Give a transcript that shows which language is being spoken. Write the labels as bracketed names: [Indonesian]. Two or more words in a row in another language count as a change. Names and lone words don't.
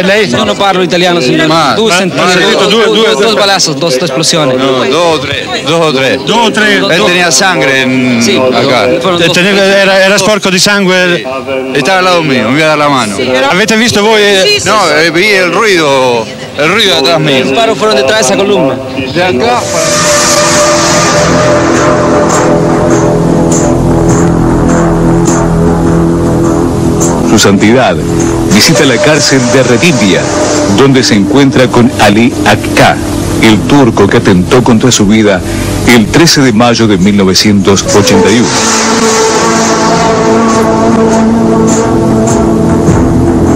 [Italian] Lei? No, non parlo italiano, signor. Ma due [Spanish] balazos, dos explosiones. No, dos o tre. Él tenía sangre sí, acá. [Italian] Era sporco di sangue. [Spanish] Sí. Estaba al lado mío, me iba a dar la mano. Sí, [Italian] ¿avete visto voi? [Spanish] Sí, no, vi el ruido detrás mío. Los disparos fueron detrás de esa columna. De acá Su Santidad visita la cárcel de Redivia, donde se encuentra con Ali Akka, el turco que atentó contra su vida el 13 de mayo de 1981.